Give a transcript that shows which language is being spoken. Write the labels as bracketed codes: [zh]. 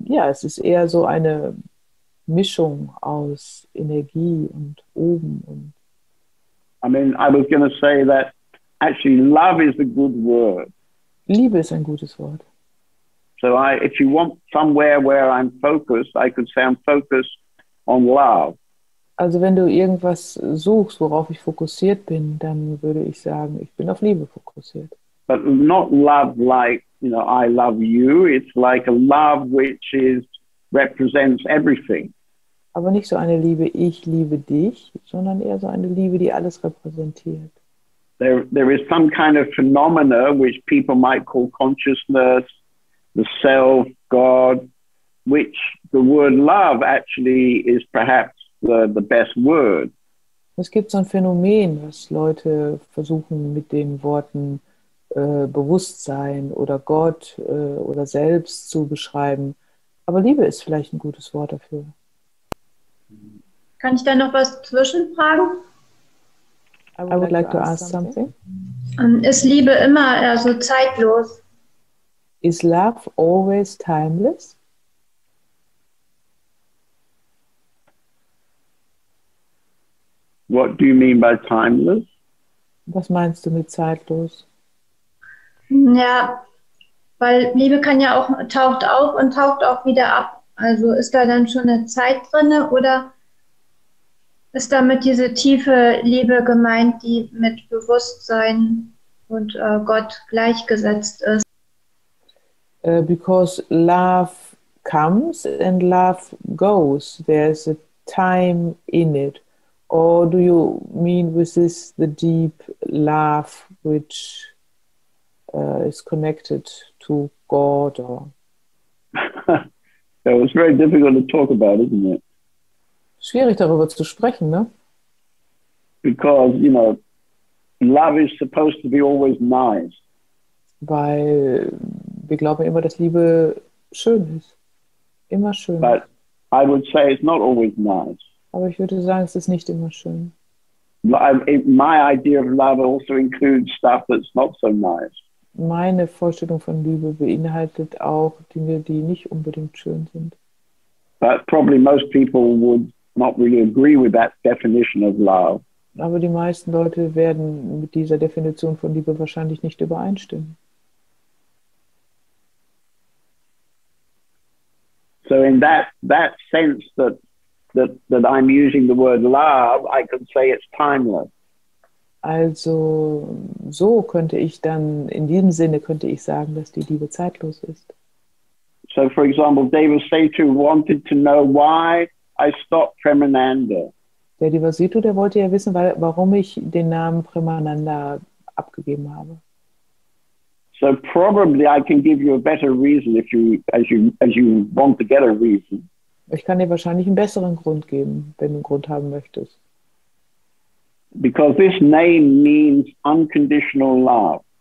[de] Es ist eher so eine Mischung aus Energie und oben und [en] I mean, I was going to say that actually love is a good word. [de] Liebe ist ein gutes Wort. [en] So if you want somewhere where I'm focused, I could say I'm focused on love. [de] Also wenn du irgendwas suchst, worauf ich fokussiert bin, dann würde ich sagen, ich bin auf Liebe fokussiert. [en] But not love like, I love you. It's like a love which represents everything. [de] Aber nicht so eine Liebe, ich liebe dich, sondern eher so eine Liebe, die alles repräsentiert. [en] There is some kind of phenomena which people might call consciousness, the self, God, which the word love actually is perhaps the best word. [de] Es gibt so ein Phänomen, was Leute versuchen mit den Worten Bewusstsein oder Gott oder Selbst zu beschreiben. Aber Liebe ist vielleicht ein gutes Wort dafür. Kann ich da noch was zwischenfragen? [en] I would like to ask something. [de] Ist Liebe immer so zeitlos? [en] Is love always timeless? What do you mean by timeless? [de] Was meinst du mit zeitlos? Ja, weil Liebe kann ja auch, taucht auf und taucht auch wieder ab. Also ist da dann schon eine Zeit drin oder ist damit diese tiefe Liebe gemeint, die mit Bewusstsein und Gott gleichgesetzt ist? [en] Because love comes and love goes. There's a time in it. Or do you mean with this the deep love which is connected to God? Or It's very difficult to talk about, isn't it? [de] schwierig darüber zu sprechen, ne? [en] Because, love is supposed to be always nice. [de] Weil wir glauben immer, dass Liebe schön ist. Immer schön. [en] But I would say it's not always nice. [de] Aber ich würde sagen, es ist nicht immer schön. [en] My idea of love also includes stuff that's not so nice. [de] Meine Vorstellung von Liebe beinhaltet auch Dinge, die nicht unbedingt schön sind. [en] But probably most people would not really agree with that definition of love. [de] Aber die meisten Leute werden mit dieser Definition von Liebe wahrscheinlich nicht übereinstimmen. [en] So in that sense that I'm using the word love, I could say it's timeless. [de] Also so könnte ich dann, in diesem Sinne könnte ich sagen, dass die Liebe zeitlos ist. [en] So for example, David Setu wanted to know why I stopped Premananda. [de] Der Devasito, der wollte ja wissen, warum ich den Namen Premananda abgegeben habe. [en] So probably I can give you a better reason if as you want to get a reason. [de] Ich kann dir wahrscheinlich einen besseren Grund geben, wenn du einen Grund haben möchtest. [en] Because this name means unconditional love.